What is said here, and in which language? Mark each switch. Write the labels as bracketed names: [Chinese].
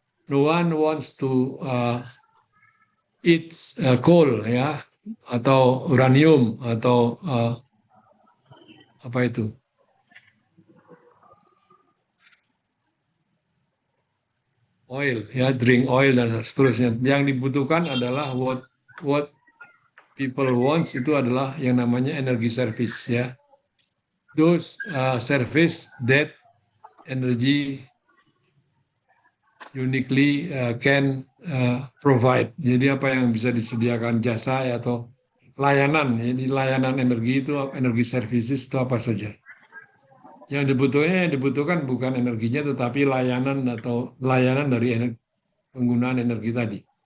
[English] No one wants to eat coal, ya, [Indonesian] atau uranium, atau apa itu? [English] Oil, ya, drink oil [Indonesian] dan seterusnya. Yang dibutuhkan adalah [English] what people wants [Indonesian] itu adalah yang namanya [English] energy service, [Indonesian] ya. [English] Those service that energy uniquely can provide. [Indonesian] Jadi apa yang bisa disediakan jasa, ya, atau layanan. Jadi layanan energi itu, energy services itu apa saja. Yang dibutuhkan bukan energinya, tetapi layanan atau layanan dari penggunaan energi tadi.